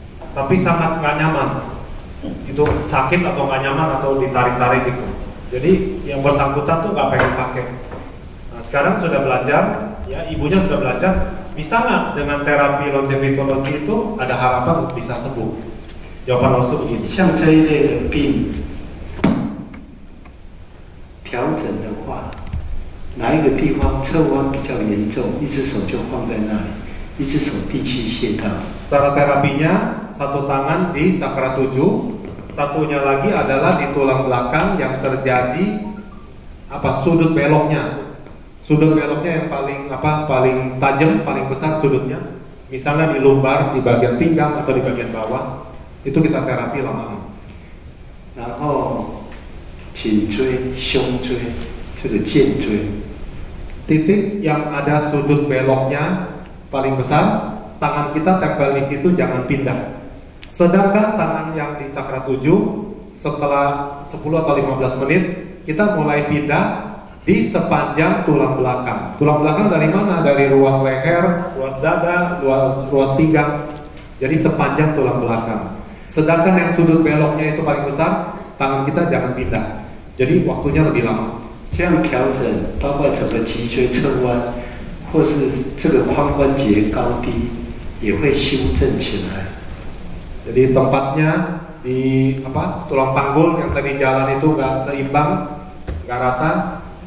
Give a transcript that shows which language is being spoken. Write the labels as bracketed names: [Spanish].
[Indonesian] Tapi sangat nggak nyaman. Itu sakit atau nggak nyaman atau ditarik-tarik gitu. Jadi yang bersangkutan tuh nggak pengen pakai. Nah, sekarang sudah belajar, ya ibunya sudah belajar. Bisa nggak dengan terapi longevitologi itu ada harapan bisa sembuh? Jawaban langsung begini. [Chinese] 像这一类的病调整的话，哪一个地方侧弯比较严重，一只手就放在那里，一只手第7穴道。 [Indonesian] Cara terapinya satu tangan di cakra 7, satunya lagi adalah di tulang belakang yang terjadi sudut beloknya. Sudut beloknya yang paling tajam, paling besar sudutnya. Misalnya di lumbar, di bagian pinggang atau di bagian bawah, itu kita terapi lama-lama. [Chinese] 然后颈椎、胸椎，这个肩椎， [Indonesian] titik yang ada sudut beloknya paling besar, tangan kita tempel di situ, jangan pindah. Sedangkan tangan yang di cakra 7, setelah 10 atau 15 menit, kita mulai pindah di sepanjang tulang belakang. Tulang belakang dari mana? Dari ruas leher, ruas dada, ruas pinggang. Jadi sepanjang tulang belakang. Sedangkan yang sudut beloknya itu paling besar, tangan kita jangan pindah. Jadi waktunya lebih lama. [Chinese] 这样调整，包括整个脊椎侧弯，或是这个髋关节高低，也会修正起来。 [Indonesian] Jadi tempatnya di tulang panggul yang tadi jalan itu nggak seimbang, nggak rata.